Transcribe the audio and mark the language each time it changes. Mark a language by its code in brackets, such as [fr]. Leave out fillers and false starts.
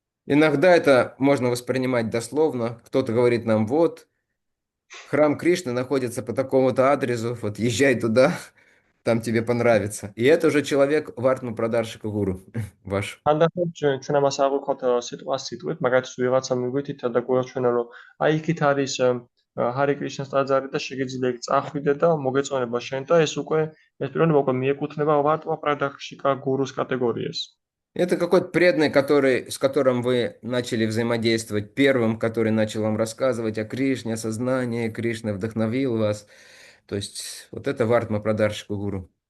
[ru] Иногда это можно воспринимать дословно. Кто-то говорит нам, вот, храм Кришны находится по такому-то адресу, вот езжай туда, там тебе понравится. И это уже человек Вартма Прадаршика Гуру ваш. [ka] ხანდახან ჩვენ ამას აღვიქვათ სიტყვას სიტყვით, მაგათაც ვიღაცა მიგვითითა და გვაჩვენა, რომ აი იქით არის ჰარი კრიშნას ტაძარი და შეგიძლია იქ წახვიდე და მოგეწონება შენ და ეს პიროვნება უკვე მიეკუთვნება ვარტმა პრადაქშიკა გურუს კატეგორიას. [ru] Это какой-то преданный, с которым вы начали взаимодействовать, первым, который начал вам рассказывать о Кришне, о сознании Кришны, вдохновил вас. То есть вот это Вартма Прадаршика Гуру.